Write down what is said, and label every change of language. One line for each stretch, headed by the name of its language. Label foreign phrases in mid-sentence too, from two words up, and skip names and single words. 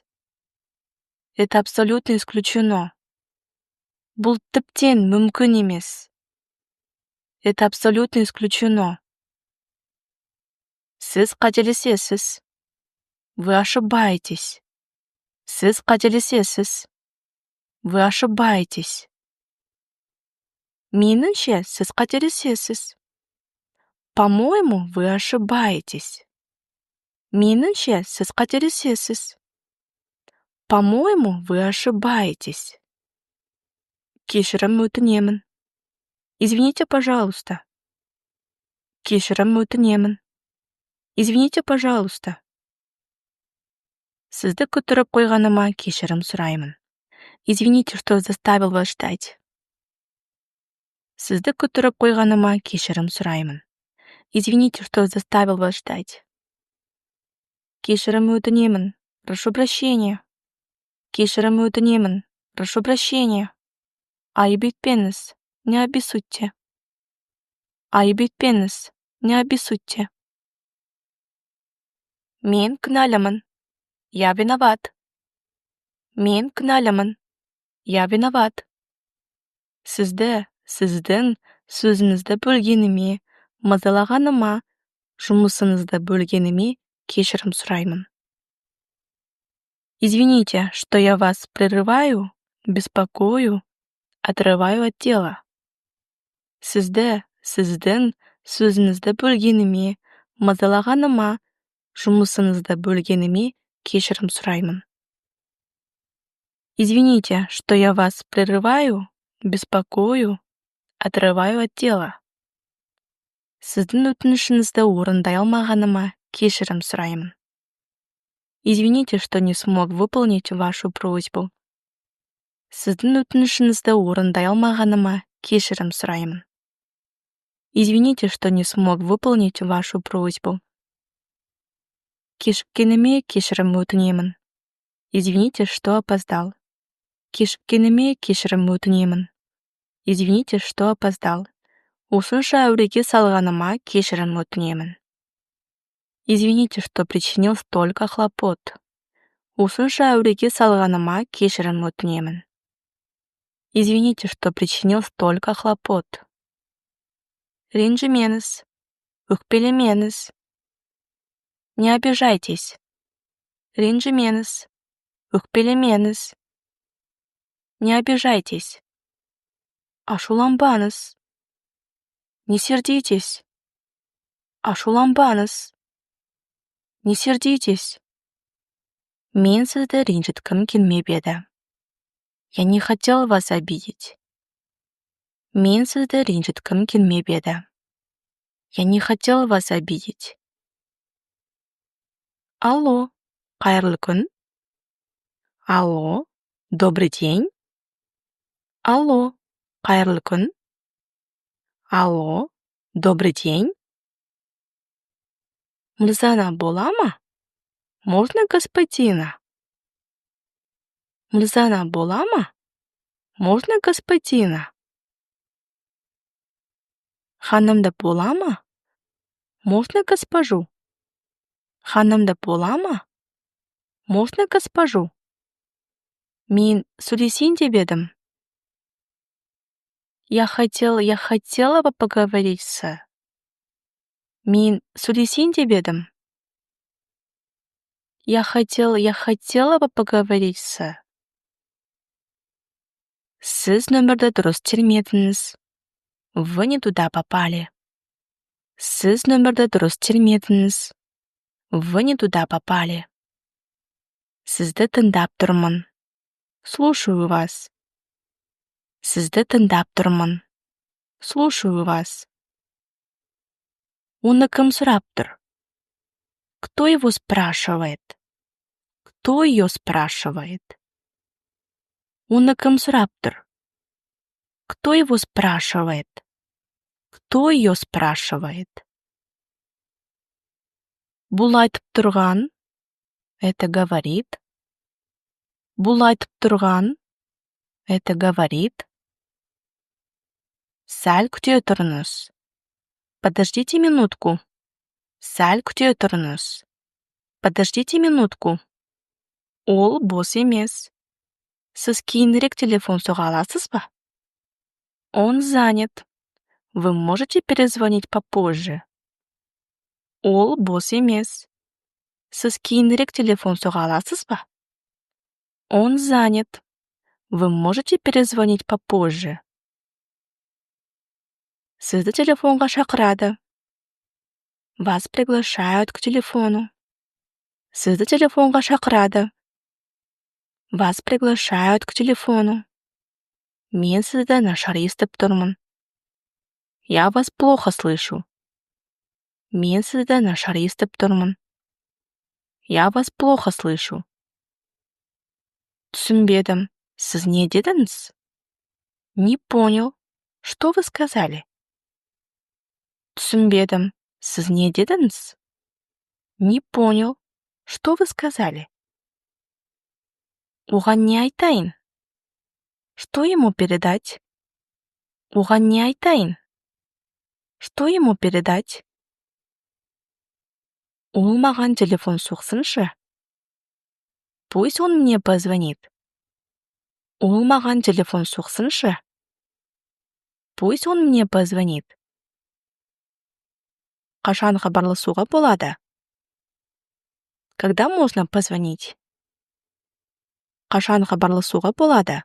Russian: Это абсолютно исключено.
Kazakh: Бұл тіптен мүмкін емес.
Russian: Это абсолютно исключено.
Kazakh: Сіз қателесесіз.
Russian: Вы ошибаетесь.
Kazakh: Сіз қателесесіз.
Russian: Вы ошибаетесь.
Kazakh: Меніңше, сіз қателесесіз.
Russian: По-моему, вы ошибаетесь.
Kazakh: Меніңше, сіз қателесесіз.
Russian: По-моему, вы ошибаетесь.
Kazakh: Кешірім өтінемін.
Russian: Извините, пожалуйста.
Kazakh: Кешірім өтінемін.
Russian: Извините, пожалуйста.
Kazakh: Сізді күттіріп қойғаныма кешірім сұраймын.
Russian: Извините, что заставил вас ждать.
Kazakh: Сізді күттіріп қойғаныма кешірім сұраймын.
Russian: Извините, что заставил вас ждать.
Kazakh: Кешірім өтінемін.
Russian: Прошу прощения.
Kazakh: Кешірім өтінемін.
Russian: Прошу прощения.
Kazakh: Айып етпеңіз.
Russian: Не обессудьте.
Kazakh: Айып етпеңіз.
Russian: Не обессудьте.
Kazakh: Мен кінәлімін.
Russian: Я виноват.
Kazakh: Мен кінәлімін.
Russian: Я виноват.
Kazakh: Сізді, сіздің сөзіңізді бөлгеніме, мазалағаныма, жұмысыңызды бөлгеніме кешірім сұраймын.
Russian: Извините, что я вас прерываю, беспокою, отрываю от дела.
Kazakh: Сізді, сіздің сөзіңізді бөлгеніме, мазалағаныма, жұмысыңызды бөлгеніме кешірім сұраймын.
Russian: Извините, что я вас прерываю, беспокою, отрываю от дела.
Kazakh: Сіздің өтінішіңізді орындай алмағаныма кешірім сұраймын.
Russian: Извините, что не смог выполнить вашу просьбу.
Kazakh: Сіздің өтінішіңізді орындай алмағаныма кешірім сұраймын.
Russian: Извините, что не смог выполнить вашу просьбу.
Kazakh: Кешіккеніме кешірім өтінемін.
Russian: Извините, что опоздал.
Kazakh: Кешіккеніме кешірім өтінемін.
Russian: Извините, что опоздал.
Kazakh: Осынша әуреге салғаныма кешірім өтінемін.
Russian: Извините, что причинил столько хлопот.
Kazakh: Осынша әуреге салғаныма кешірім өтінемін.
Russian: Извините, что причинил столько хлопот.
Kazakh: Ренжімеңіз. Өкпелемеңіз.
Russian: Не обижайтесь. Ренжімеңіз. Өкпелемеңіз. Не обижайтесь. Ашуланбаңыз. Не сердитесь. Ашуланбаңыз. Не сердитесь.
Kazakh: Мен сізді ренжіткім келмеп еді.
Russian: Я не хотел вас обидеть.
Kazakh: Мен сізді ренжіткім келмеп еді.
Russian: Я не хотел вас обидеть. Алло,
Kazakh: қайырлы күн.
Russian: Алло, добрый день.
Kazakh: Алло, қайырлы күн.
Russian: Алло, добрый день.
Kazakh: Мырзана бола ма?
Russian: Можно господина?
Kazakh: Мырзана бола ма?
Russian: Можно господина?
Kazakh: Ханымда бола ма?
Russian: Можно госпожу?
Kazakh: Ханымда бола ма?
Russian: Можно госпожу?
Kazakh: Мен сөйлесейін деп едім.
Russian: Я хотела бы поговорить с...
Kazakh: Мен сөйлесейін деп едім.
Russian: Я хотела бы поговорить с...
Kazakh: Сіз нөмірді дұрыс термедіңіз.
Russian: Вы не туда попали.
Kazakh: Сіз нөмірді дұрыс термедіңіз.
Russian: Вы не туда попали.
Kazakh: Сізді тыңдап тұрмын.
Russian: Слушаю вас.
Kazakh: Сізді тыңдап тұрмын.
Russian: Слушаю вас.
Kazakh: Оны кім сұрап тұр?
Russian: Кто его спрашивает? Кто ее спрашивает?
Kazakh: Оны кім сұрап тұр?
Russian: Кто его спрашивает? Кто ее спрашивает?
Kazakh: Бұл айтып тұрған,
Russian: это говорит.
Kazakh: Бұл айтып тұрған,
Russian: это говорит.
Kazakh: Сәл күте тұрыңыз.
Russian: Подождите минутку.
Kazakh: Сәл күте тұрыңыз.
Russian: Подождите минутку.
Kazakh: Ол бос емес. Сіз кейінірек телефон соға аласыз ба?
Russian: Он занят. Вы можете перезвонить попозже?
Kazakh: Ол бос емес. Сіз кейінірек телефон соға аласыз ба?
Russian: Он занят. Вы можете перезвонить попозже?
Kazakh: Сізді телефонға шақырады.
Russian: Вас приглашают к телефону.
Kazakh: Сізді телефонға шақырады.
Russian: Вас приглашают к телефону.
Kazakh: Мен сізді нашар естіп тұрмын.
Russian: Я вас плохо слышу.
Kazakh: Мен сізді нашар естіп тұрмын.
Russian: Я вас плохо слышу.
Kazakh: Түсінбедім. Сіз не дедіңіз?
Russian: Не понял. Что вы сказали?
Kazakh: Түсінбедім. Сіз не дедіңіз?
Russian: Не понял. Что вы сказали?
Kazakh: Оған не айтайын?
Russian: Что ему передать?
Kazakh: Оған не айтайын?
Russian: Что ему передать?
Kazakh: Ол маған телефон соқсыншы.
Russian: Пусть он мне позвонит.
Kazakh: Ол маған телефон соқсыншы.
Russian: Пусть он мне позвонит.
Kazakh: Қашан хабарласуға болады?
Russian: Когда можно позвонить?
Kazakh: Қашан хабарласуға болады?